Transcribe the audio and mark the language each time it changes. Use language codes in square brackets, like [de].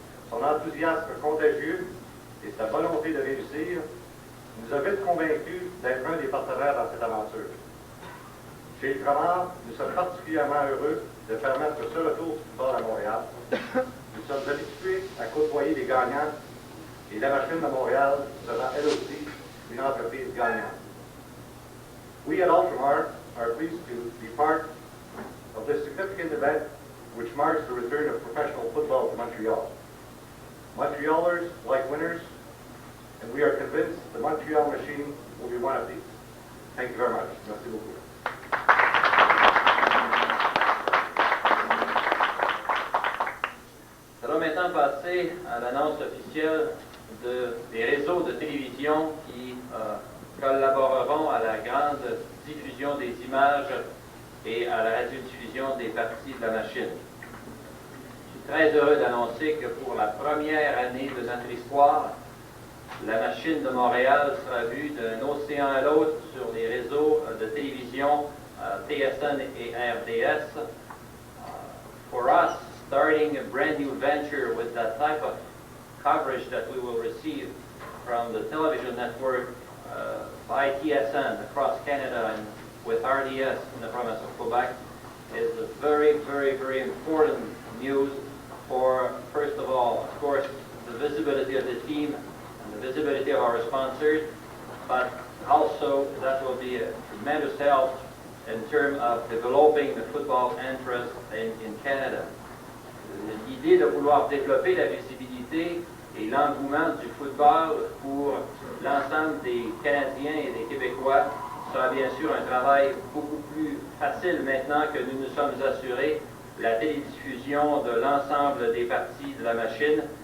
[fr] Son enthousiasme contagieux et sa volonté de réussir nous a vite convaincus d'être un des partenaires dans cette aventure. Chez Ultramar, nous sommes particulièrement heureux de permettre ce retour du football à Montréal. Nous sommes habitués à côtoyer les gagnants et la Machine de Montréal sera elle aussi une entreprise gagnante. [en] We at Ultramar are pleased to be part of this significant event which marks the return of professional football to Montreal. Montrealers like winners, and we are convinced the Montreal Machine will be one of these. Thank you very much. [fr] Merci beaucoup. Ça va maintenant passer à l'annonce officielle des réseaux de télévision qui collaboreront à la grande diffusion des images et à la radiodiffusion des parties de la machine. Je suis très heureux d'annoncer que pour la première année de notre histoire, la Machine de Montréal sera vue d'un océan à l'autre sur les réseaux de télévision TSN et RDS. [en] For us, starting a brand new venture with that type of coverage that we will receive from the television network by TSN across Canada and with RDS in the province of Quebec is a very, very, very important news for, first of all, of course, the visibility of the team and the visibility of our sponsors, but also that will be a tremendous help in terms of developing the football interest in Canada. [fr] L'idée de vouloir développer la visibilité et l'engouement du football pour l'ensemble des Canadiens et des Québécois sera bien sûr un travail beaucoup plus facile maintenant que nous nous sommes assurés la télédiffusion de l'ensemble des parties de la machine.